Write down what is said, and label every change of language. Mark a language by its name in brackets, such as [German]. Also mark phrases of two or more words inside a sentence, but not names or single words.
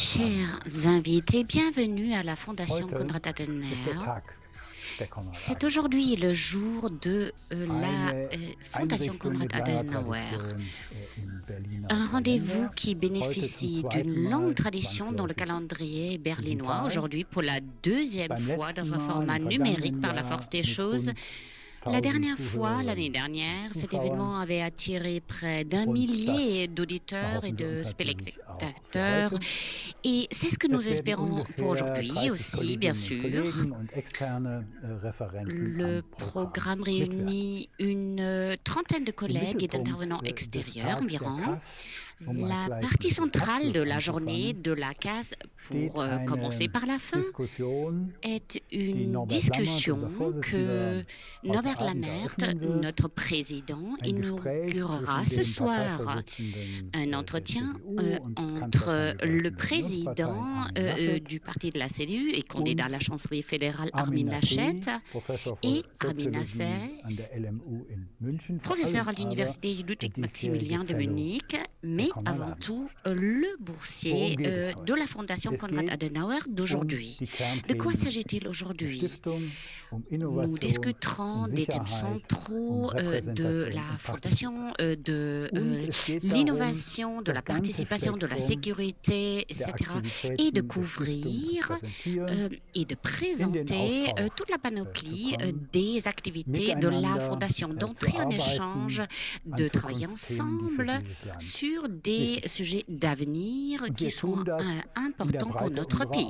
[French] Chers invités, bienvenue à la Fondation [German] Heute Konrad ist der Adenauer. Tag der Konrad. [French] C'est aujourd'hui le jour de la [German] Eine [French] Fondation [German] Einrichtung Konrad mit langer Adenauer. Tradition im Berliner [French] Un rendez-vous [German] Kalender. [French] qui bénéficie [German] Heute zum [French] d'une [German] zweiten [French] longue [German] Mal [French] tradition dans le [German] 20 [French] calendrier berlinois. [German] digital. [French] Aujourd'hui, pour la deuxième [German] Beim [French] fois dans un [German] letzten Mal [French] format [German] im [French] numérique [German] vergangenen [French] par la [German] Jahr [French] force des [German] mit [French] choses. [German] rund [French] La [German] 1000 [French] dernière fois, [German] Zuhörern, [French] l'année dernière, cet [German] Zuschauern. [French] événement avait attiré près d'un [German] Und [French] millier [German] das [French] d'auditeurs et [German] erhoffen wir [French] de [German] uns natürlich auch für [French] spectateurs. [German] heute. [French] Et c'est ce que nous [German] Es werden [French] espérons pour [German] ungefähr [French] aujourd'hui [German] 30 [French] aussi, bien [German] Kolleginnen und [French] sûr. [German] Kollegen und externe Referenten [French] Le [German] am [French] programme [German] mitwirken. [French] réunit une trentaine de [German] Im [French] collègues et [German] Mittelpunkt [French] d'intervenants [German] des [French] extérieurs [German] Tags der [French] environ. [German] CAS, [French] La [German] gleich [French] partie [German] mit dem [French] centrale de [German] Abschluss [French] la journée [German] anzufangen, [French] de la CAS, [German] steht [French] pour [German] eine [French] commencer par la fin, [German] Diskussion, [French] est [German] die [French] une [German] Norbert Lammert, [French] discussion [German] unser [French] que [German] Vorsitzender, [French] Norbert [German] heute Abend [French] Lammert, [German] eröffnen wird. [French] notre président, [German] Ein Gespräch [French] inaugurera [German] zwischen [French] ce [German] dem [French] soir. [German] Parteivorsitzenden [French] Un [German] der [French] entretien [German] CDU und [French] entre [German] Kanzlerkandidaten [French] le [German] der [French] président [German] Unionspartei Armin Laschet [French] du parti de la CDU et candidat à la chancellerie fédérale Armin [German] Armin Laschet Laschet, Professor [French] et [German] für [French] Armin [German] Soziologie [French] Laschet, [German] an der LMU in München, vor [French] professeur à [German] allem aber [French] l'université [German] der [French] Ludwig-Maximilien de [German] diesjährige Fellow [French] Munich, mais [German] Konrad [French] avant [German] Adenauer. [French] tout le boursier [German] Worum geht es heute? [French] de la Fondation [German] Es [French] Konrad [German] geht [French] Adenauer d'aujourd'hui. [German] die [French] De quoi [German] Kernthemen [French] s'agit-il [German] der [French] aujourd'hui? [German] Stiftung, [French] Nous discuterons des thèmes centraux de la fondation, de l'innovation, de la participation, de la sécurité, etc. et de couvrir et de présenter toute la panoplie des activités de la fondation, d'entrer en échange, de travailler ensemble sur des sujets d'avenir qui sont importants pour notre pays.